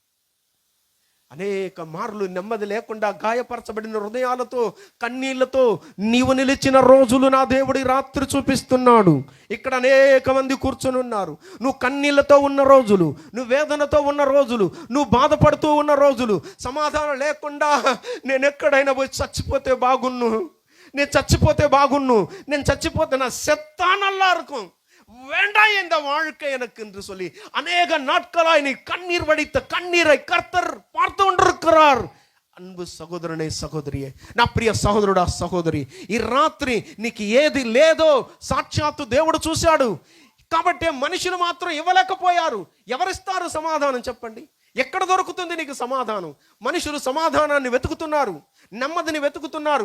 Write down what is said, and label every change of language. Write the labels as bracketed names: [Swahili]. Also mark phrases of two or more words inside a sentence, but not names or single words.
[Telugu] అనేక మార్లు నెమ్మది లేకుండా గాయపరచబడిన హృదయాలతో, కన్నీళ్లతో నీవు నిలిచిన రోజులు నా దేవుడి రాత్రి చూపిస్తున్నాడు. ఇక్కడ అనేక మంది కూర్చొని ఉన్నారు. నువ్వు కన్నీళ్లతో ఉన్న రోజులు, నువ్వు వేదనతో ఉన్న రోజులు, నువ్వు బాధపడుతూ ఉన్న రోజులు, సమాధానం లేకుండా నేను ఎక్కడైనా పోయి చచ్చిపోతే బాగున్ను, నేను చచ్చిపోతే నా [Tamil] செத்தானல்லா இருக்கும், வேண்டாம் இந்த வாழ்க்கை எனக்கு என்று சொல்லி அநேக நாட்களாய் நீ கண்ணீர் வடித்த கண்ணீரை கர்த்தர் பார்த்து கொண்டிருக்கிறார். [Telugu] అన్బు సహోదరునే, సహోదరియే, నా ప్రియ సహోదరుడా, సహోదరి, ఈ రాత్రి నీకు ఏది లేదో సాక్షాత్తు దేవుడు చూశాడు. కాబట్టి మనుషులు మాత్రం ఇవ్వలేకపోయారు. ఎవరిస్తారు సమాధానం చెప్పండి? ఎక్కడ దొరుకుతుంది నీకు సమాధానం? మనుషులు సమాధానాన్ని వెతుకుతున్నారు, నెమ్మదిని వెతుకుతున్నారు.